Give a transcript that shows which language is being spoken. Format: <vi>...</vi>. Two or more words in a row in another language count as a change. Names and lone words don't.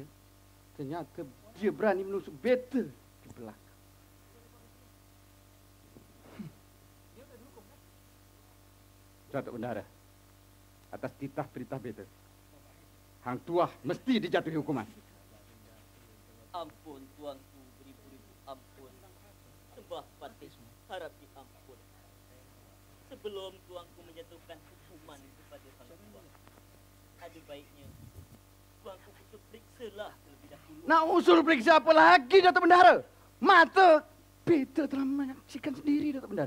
<ms>Ternyata dia berani menusuk beta di belakang. Datuk Bendahara, atas titah perintah beta, Hang Tuah mesti dijatuhi hukuman. Ampun tuanku, beribu-ribu ampun. Sembah patih, harap diampun. Sebelum tuanku menjatuhkan hukuman kepada Hang Tuah, ada baiknya tuanku usul periksalah terlebih dahulu. Nak usul periksa apa lagi, Datuk Bendahara? Mata beta telah menyaksikan sendiri, Datuk Bendahara.</ms>